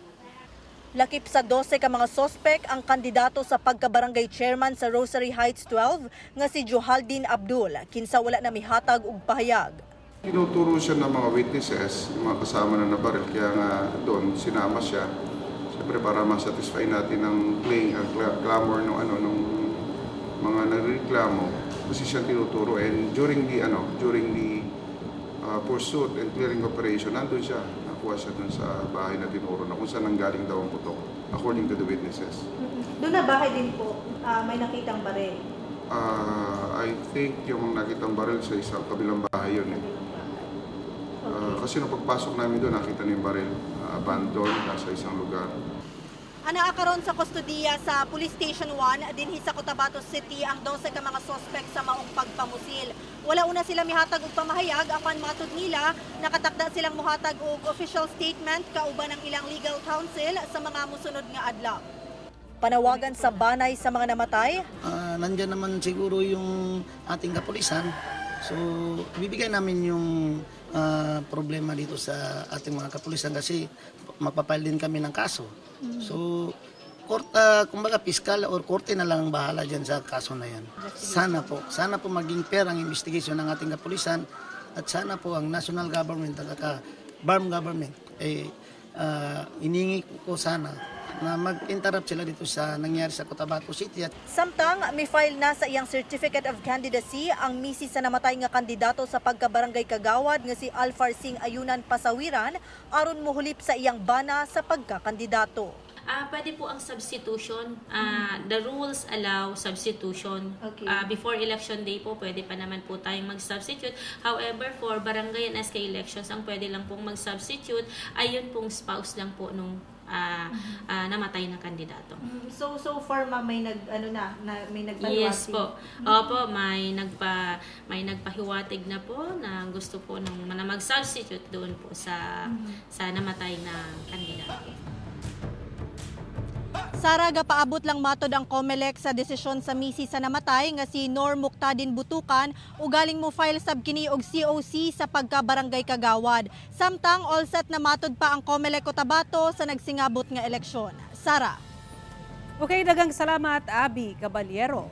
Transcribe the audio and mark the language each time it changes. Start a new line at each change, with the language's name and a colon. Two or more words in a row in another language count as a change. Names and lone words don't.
Cebuano: lakip sa 12 ka mga sospek ang kandidato sa pagkabarangay chairman sa Rosary Heights 12 nga si Johaldin Abdul, kinsa wala na mihatag og pahayag.
Filipino: Tinuturo siya ng mga witnesses, yung mga kasama na nabaril, kaya nga doon sinama siya. Siyempre para ma-satisfy natin ang clamor ng mga nagreklamo, kasi siya tinuturo.
English: And during the pursuit and clearing operation,
Filipino: nandun siya, nakuha siya dun sa bahay na tinuro na kung saan nanggaling daw ang putok,
English: according to the witnesses.
Filipino: Doon na bahay din po, may nakitang baril. I think yung nakitang baril sa isang kabilang bahay yun eh. Kasi nung pagpasok namin doon, nakita niyo yung baril, abandoned, nasa isang lugar.
Cebuano: Anaa karon sa kustodiya sa Police Station 1 dinhi sa Cotabato City ang 12 ka mga suspect sa maong pagpamusil. Wala una sila mihatag og pamahayag apan matud nila nakatakda silang mohatag og
English: official statement
Cebuano: kauban ng ilang
English: legal counsel
Cebuano: sa mga musunod nga adlaw. Panawagan sa banay sa mga namatay.
Filipino: Nandiyan naman siguro yung ating kapulisan. So, bibigay namin yung problema dito sa ating mga kapulisan kasi mapapile din kami ng kaso. So, kumbaga piskal or korte na lang ang bahala dyan sa kaso na yan. Sana po maging fair ang investigation ng ating kapulisan at sana po ang
English: national government
Filipino: at BARM government iningi ko sana na mag-interrupt sila dito sa nangyari sa Cotabato City.
Cebuano: Samtang may file na sa iyang Certificate of Candidacy ang misi sa namatay nga kandidato sa pagkabarangay Kagawad nga si Alfar Singh Ayunan Pasawiran aron muhulip sa iyang bana sa pagkakandidato.
Filipino: Pwede po ang substitution.
English: The rules allow substitution. Okay.
Filipino: Before election day po, pwede pa naman po tayong mag-substitute.
English: However, for barangay and SK elections,
Filipino: ang pwede lang pong mag-substitute ay yun pong spouse lang po nung namatay na kandidato. So far may may Yes po. Opo, may nagpahiwatig na po na gusto po na mag-substitute doon po sa namatay na kandidato.
Cebuano: Sara, gapaabot lang matod ang COMELEC sa desisyon sa misi sa namatay nga si Nor Muktadin Butukan ugaling mo file sab kini og COC sa pagka-barangay Kagawad. Samtang
English: all set
Cebuano: na matod pa ang COMELEC Cotabato sa nagsingabot nga eleksyon. Sara. Okay, daghang salamat Abby Caballero.